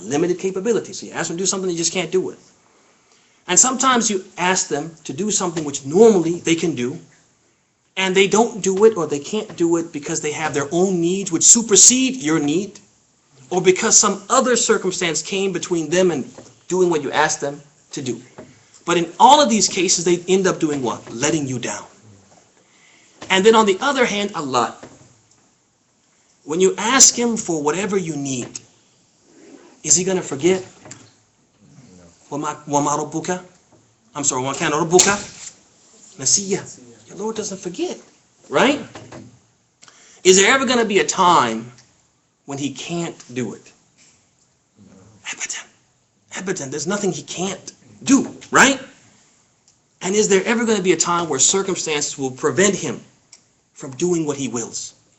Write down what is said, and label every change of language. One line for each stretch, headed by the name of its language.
English: Limited capabilities. So you ask them to do something, they just can't do it. And sometimes you ask them to do something which normally they can do, and they don't do it or they can't do it because they have their own needs which supersede your need, or because some other circumstance came between them and doing what you asked them to do. But in all of these cases, they end up doing what? Letting you down. And then on the other hand, Allah. When you ask him for whatever you need, is he going to forget?
Arabic: وَمَا رَبُّكَ
English: I'm sorry,
Arabic: وَمَا كَانَ رَبُّكَ نَسِيًّا.
English: Your Lord doesn't forget, right? Is there ever going to be a time when he can't do it? Abadan. There's nothing he can't do, right? And is there ever going to be a time where circumstances will prevent him from doing what he wills?